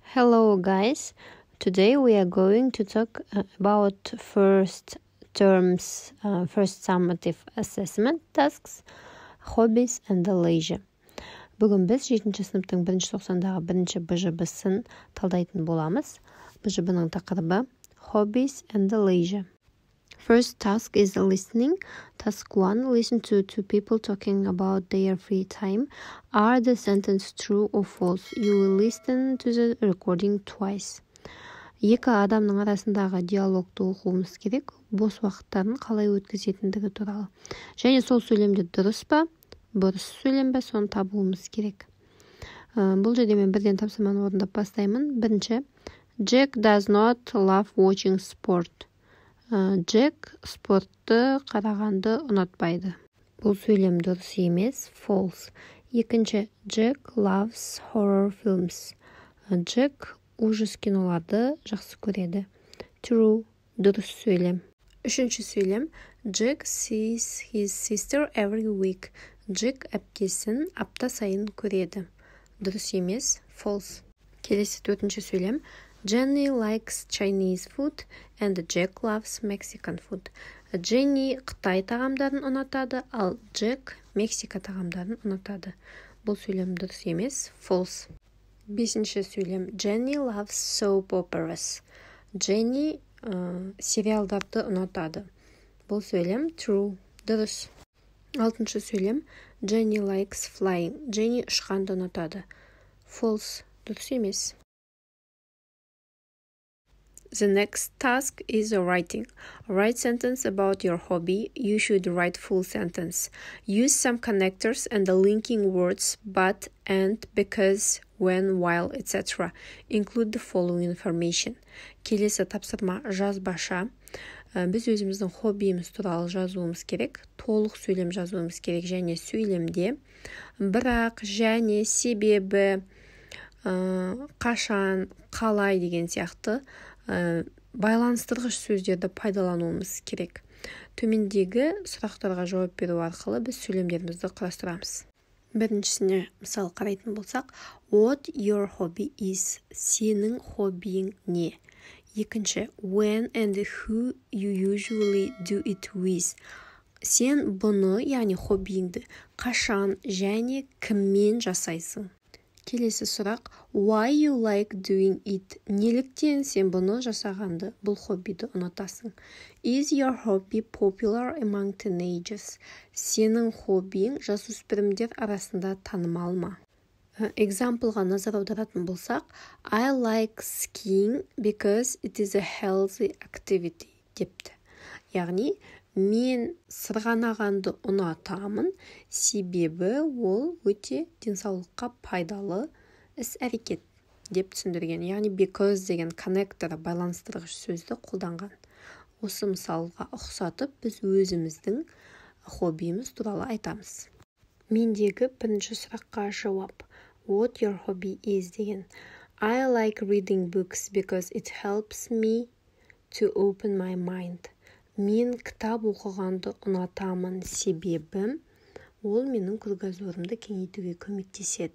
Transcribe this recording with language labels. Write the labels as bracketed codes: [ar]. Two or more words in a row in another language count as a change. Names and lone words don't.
[en] Hello guys, today we are going to talk about first summative assessment tasks, hobbies and the leisure. [kk] Бүгін біз 7-ші сыныптың 1-ші тоқсандағы 1-ші БЖБ-сын талдайтын боламыз. БЖБ-ның тақырыбы [en] hobbies and the leisure. First task is listening. Task 1. Listen to two people talking about their free time. Are the sentences true or false? You will listen to the recording twice. [kk] Екі адамның арасындағы диалогты оқуымыз керек. Бос уақыттарын қалай өткізетіндігі туралы. Және сол сөйлемде дұрыс па, бұрыс сөйлем бе, соны табуымыз керек. Бұл жерде мен бірден тапсырманы орындап бастаймын. Бірінші. [en] Jack does not love watching sport. [kk] Джек спортты қарағанды ұнатпайды. Бұл сөйлем дұрыс емес, false. Екінші, [en] Jack loves horror films. [kk] Джек ужас киноларды жақсы көреді. True, дұрыс сөйлем. Үшінші сөйлем, [en] Jack sees his sister every week. [kk] Джек әпкесін апта сайын көреді. Дұрыс емес, false. Келесі төртінші сөйлем, [en] Jenny likes Chinese food and Jack loves Mexican food. [kk] Jenny Қытай тағамдарын ұнатады, ал Jack Мексика тағамдарын ұнатады. Бұл сөйлем дұрыс емес, false. Бесінші сөйлем, [en] Jenny loves soap operas. [kk] Jenny сериалдарды ұнатады. Бұл сөйлем true, дұрыс. Алтыншы сөйлем, [en] Jenny likes flying. [kk] Jenny ұшқанды ұнатады. False, дұрыс емес. [en] The next task is writing. Write sentence about your hobby. You should write full sentence. Use some connectors and the linking words but, and, because, when, while, etc. Include the following information. [kk] Келесі тапсырма жазбаша. Біз өзіміздің хоббиіміз туралы жазуымыз керек. Толық сөйлем жазуымыз керек және сөйлемде бірақ, және, себебі, қашан, қалай деген сияқты байланыстырғыш сөздерді пайдалануымыз керек. Төмендегі сұрақтарға жауап беру арқылы біз сөйлемдерімізді құрастырамыз. Біріншісіне мысал қарайтын болсақ, [en] what your hobby is? [kk] Сенің хоббиің не? Екінші, [en] when and who you usually do it with? [kk] Сен бұны, яғни хоббиіңді, қашан және кіммен жасайсың? Келесі сұрақ, [en] why you like doing it? [kk] Неліктен сен бұны жасағанды, бұл хоббиді ұнатасың? [en] Is your hobby popular among teenagers? [kk] Сенің хоббиің жасөспірімдер арасында танымал ма? Экзамплға назар аударатын болсақ, [en] I like skiing because it is a healthy activity депті. [kk] Яғни, мен сырғанағанды ұнатамын, себебі ол өте денсаулыққа пайдалы іс-әрекет деп түсіндірген. Яғни because деген коннекторы байланыстырғыш сөзді қолданған. Осы мысалға ұқсатып, біз өзіміздің хоббиіміз туралы айтамыз. Мендегі бірінші сұраққа жауап. [en] What your hobby is деген. I like reading books because it helps me to open my mind. [kk] Мен кітап оқығанды ұнатамын, себебі ол менің кругозорымды кеңейтуге көмектеседі.